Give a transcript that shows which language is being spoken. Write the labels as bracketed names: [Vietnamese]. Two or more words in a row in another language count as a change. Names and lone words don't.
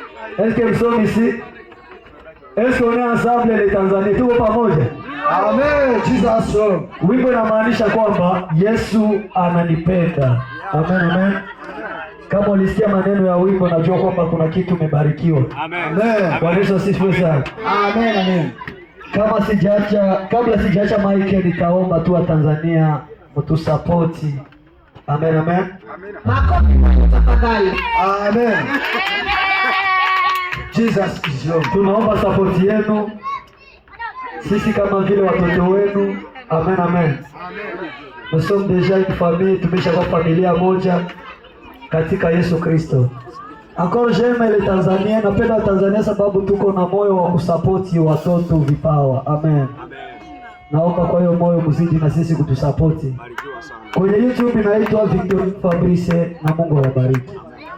[French] Est-ce que nous sommes ici? Est-ce qu'on est ensemble les Tanzania? [Swahili] Tuko pamoja? Amen. Jesus. Wimbo inamaanisha kwamba Yesu ananipenda. Amen, amen. Kama ulisikia maneno ya wimbo, najua kwamba kuna kitu umebarikiwa. Amen. Bwana Yesu asifiwe sana. Amen, amen. Kabla sijaacha mic, nitaomba tu wa Tanzania mtusapoti. Amen, amen. Makofi tafadhali. [English] Amen. Jesus is Lord. [Swahili] Tunaomba support yenu. Sisi kama vile watoto wenu. [French] Amen, amen. Nous sommes déjà une famille, [Swahili] tumeshakuwa familia moja katika Yesu Kristo. [French] Encore j'aime les Tanzaniens, [Swahili] napenda Tanzania sababu tuko na moyo wa kusapoti watoto vipawa. Amen. Naomba kwa hiyo moyo mzidi na sisi kutusapoti. Kwenye YouTube inaitwa Victor Fabrice, na Mungu awabariki.